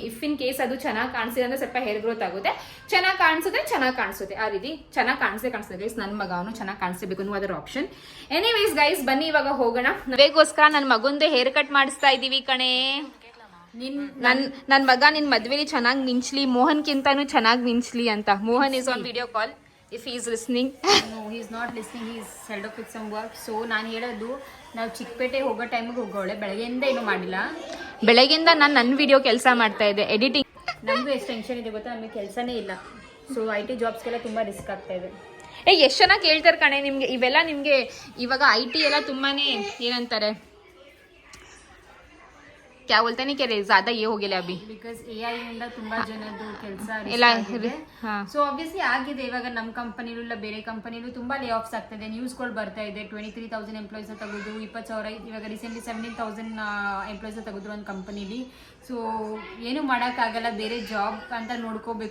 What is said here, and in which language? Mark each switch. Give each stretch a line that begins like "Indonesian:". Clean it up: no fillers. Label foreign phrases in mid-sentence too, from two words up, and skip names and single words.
English: if in case
Kannada: ಅದು ಚೆನ್ನಾಗಿ ಕಾಣಿಸಿದೆ ಅಂದ್ರೆ ಸ್ವಲ್ಪ
English: hair growth
Kannada: ಆಗುತ್ತೆ. ಚೆನ್ನಾಗಿ ಕಾಣಿಸುತ್ತೆ ಆ ರೀತಿ ಚೆನ್ನಾಗಿ ಕಾಣಿಸ್ತದೆ ಗೈಸ್. ನನ್ನ ಮಗ ಅವನು ಚೆನ್ನಾಗಿ ಕಾಣಿಸ್ಬೇಕು ಅನ್ನೋ ಅದರ ಆಪ್ಷನ್.
English: anyways guys
Kannada: ಬನ್ನಿ ಇವಾಗ ಹೋಗೋಣ. ಮದುವೆಗೋಸ್ಕರ ನನ್ನ ಮಗಂದು
English: hair cut
Kannada: ಮಾಡಿಸ್ತಾ ಇದೀವಿ ಕಣೆ. ನನ್ ಮಗ ನಿನ್ ಮದ್ವೆಲಿ ಚೆನ್ನಾಗಿ ಮಿಂಚ್ಲಿ, ಮೋಹನ್ಕಿಂತಾನು ಚೆನ್ನಾಗಿ ಮಿಂಚ್ಲಿ ಅಂತ.
English: Mohan is on video call. If he is listening. No, he is not listening. He is held up with some work.
Kannada: So ನಾನು ಹೇಳೋದು, ನಾವು ಚಿಕ್ಕಪೇಟೆ ಹೋಗೋ ಟೈಮಿಗೆ ಹೋಗೋಳೆ. ಬೆಳಗ್ಗೆಯಿಂದ ಏನು ಮಾಡಿಲ್ಲ. ಬೆಳಗ್ಗೆಯಿಂದ ನಾನು ನನ್ನ ವಿಡಿಯೋ ಕೆಲಸ ಮಾಡ್ತಾ ಇದ್ದೆ, ಎಡಿಟಿಂಗ್. ನಮಗೂ ಎಷ್ಟು ಟೆನ್ಷನ್ ಇದೆ ಗೊತ್ತಾ, ನಮಗೆ ಕೆಲಸನೇ ಇಲ್ಲ. ಸೊ IT ಜಾಬ್ಸ್ಗೆಲ್ಲ ತುಂಬ ರಿಸ್ಕ್ ಆಗ್ತಾ ಇದೆ. ಎಷ್ಟು ಚೆನ್ನಾಗಿ ಕೇಳ್ತಾರೆ ಕಣೆ ನಿಮ್ಗೆ ಇವೆಲ್ಲ. ನಿಮ್ಗೆ ಇವಾಗ IT ಎಲ್ಲ ತುಂಬಾನೇ ಏನಂತಾರೆ,
Hindi: क्या बोलते नहीं, क्या ज्यादा ये हो गया अभी
English: because AI
Kannada: ಇಂದ ತುಂಬಾ ಜನದ್ದು ಕೆಲಸ ಎಲ್ಲ.
English: so obviously
Kannada: ಆಗಿದೆ. ಇವಾಗ ನಮ್ಮ ಕಂಪನಿಲೂ ಇಲ್ಲ ಬೇರೆ ಕಂಪನಿಲೂ ತುಂಬಾ
English: lay offs
Kannada: ಆಗ್ತದೆ. ನ್ಯೂಸ್ಗಳು ಬರ್ತಾ ಇದೆ. 23,000 ಎಂಪ್ಲಾಯ್ಸ್ ತೆಗೆದು 20,000 ಇವಾಗ ರೀಸೆಂಟ್ಲಿ 17,000 ಎಂಪ್ಲಾಯ್ಸ್ ತೆಗೆದ್ರು ಒಂದು ಕಂಪನಿಲಿ. ಸೊ ಏನು ಮಾಡೋಕ್ಕಾಗಲ್ಲ, ಬೇರೆ ಜಾಬ್ ಅಂತ ನೋಡ್ಕೋಬೇಕು.